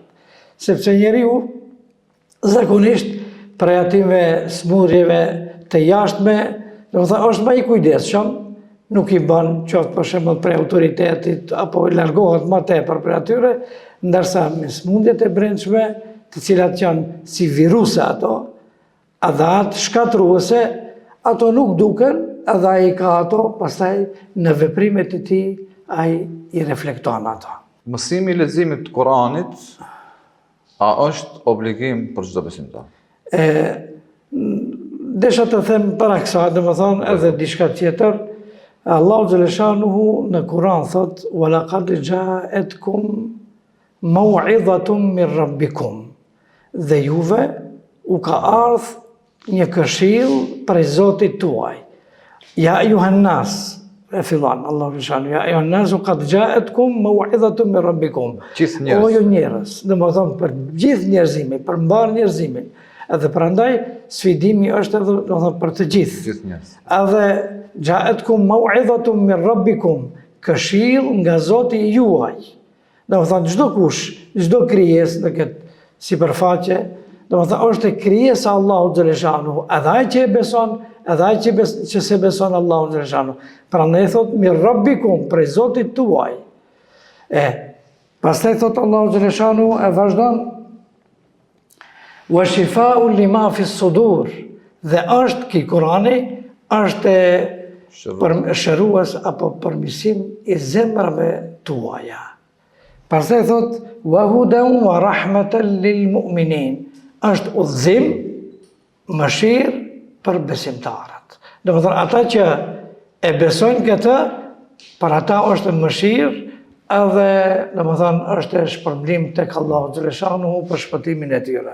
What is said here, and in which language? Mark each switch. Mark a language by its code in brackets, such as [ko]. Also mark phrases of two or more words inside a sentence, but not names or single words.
[sq] Sepse njeriu zakonisht prej atyve smundjeve të jashtme, do të thonë është më i kujdesshëm, nuk i bën qoftë për shembull prej autoritetit apo largohet më tepër prej atyre, ndërsa me smundjet e brendshme, të cilat janë si viruse ato, adhat shkatruese, ato nuk duken, edhe ai ka ato, pastaj në veprimet e tij ai i reflekton ato. Mësimi i leximit të Kuranit a është obligim për çdo besimtar? Desha të them para kësaj, do të thonë edhe diçka tjetër. Allahu xhaleshanuhu në Kur'an thot: [ar] "وَلَقَدْ جَاءَتْكُمْ مَوْعِظَةٌ مِنْ رَبِّكُمْ." [sq] Dhe juve u ka ardhur një këshill prej Zotit tuaj. [ar] يا أيها الناس, [sq] e fillon Allahu xhaleshanuhu, [ar] يا أيها الناس قد جاءتكم موعظة من ربكم. [sq] O ju njerëz, do të thonë për gjithë njerëzimin, për mbar njerëzimin, Edhe prandaj sfidimi është edhe do të thotë për të gjithë. Gjithë njerëz. Edhe [ar] جاءتكم موعظة من ربكم, [sq] këshill nga Zoti juaj. Do të thotë çdo kush, çdo krijesë në këtë sipërfaqe, do të thotë është krijesa e Allahut xhaleshanuhu, edhe ai që e beson, edhe ai që se beson Allahun xhaleshanuhu. Prandaj thotë [ar] من ربكم, [sq] prej Zotit tuaj. Pastaj thotë Allahu xhaleshanuhu e vazhdon [ar] وشفاء لما في الصدور, [sq] dhe është ki Kurani është shërues apo përmirësim i zemrave tuaja. Pastaj thot [ar] وهدى ورحمة للمؤمنين, [sq] është udhëzim, mëshirë për besimtarët. Domethënë ata që e besojnë këtë, për ata është mëshirë, edhe domethënë është shpërblim tek Allahu xhaleshanuhu për shpëtimin e tyre.